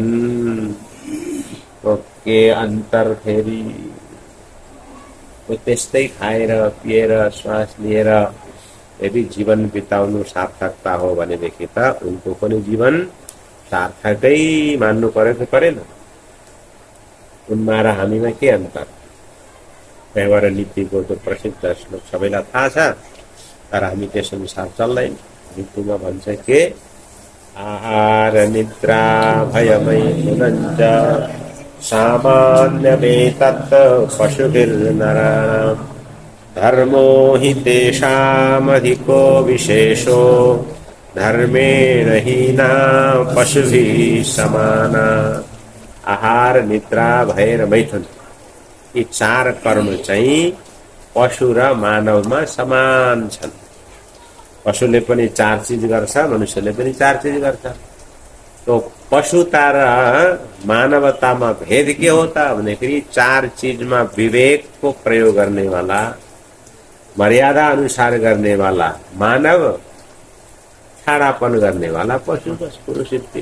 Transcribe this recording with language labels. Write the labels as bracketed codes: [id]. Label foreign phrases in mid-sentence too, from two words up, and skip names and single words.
[ne] तो के अन्तर फेरि त्यस्तै खाएर पिएर श्वास लिएर यदि जीवन बिताउनु सार्थकता हो भनेदेखि त उनको पनि जीवन सार्थकै मान्नु पर्यो कि परेन? उनमा र हामीमा के अन्तर? व्यवहार नीतिको त्यो प्रसिद्ध श्लोक सबैलाई थाहा छ, तर हामी त्यस अनुसार चल्दैन। नीतिमा भन्छ के [sa] आहार निद्रा भयमैथुनञ्च सामान्यमेतत् पशुभिर्नराणाम् धर्मो हि तेषामधिको विशेषो धर्मेण हीना पशुभिः समाना। [ne] आहार निद्रा भय र मैथुन यी चार कर्म चाहिँ पशु र मानवमा समान छन्। पशुले पनि चार चीज गर्छ, मनुष्यले पनि चार चीज गर्छ। तो पशुता र मानवतामा भेद के हो त भन्दाखेरि चार चीजमा विवेक को प्रयोग गर्ने वाला, मर्यादा अनुसार गर्ने वाला मानव, छाड़ापन गर्ने वाला पशु, बस पुरुष इत्य।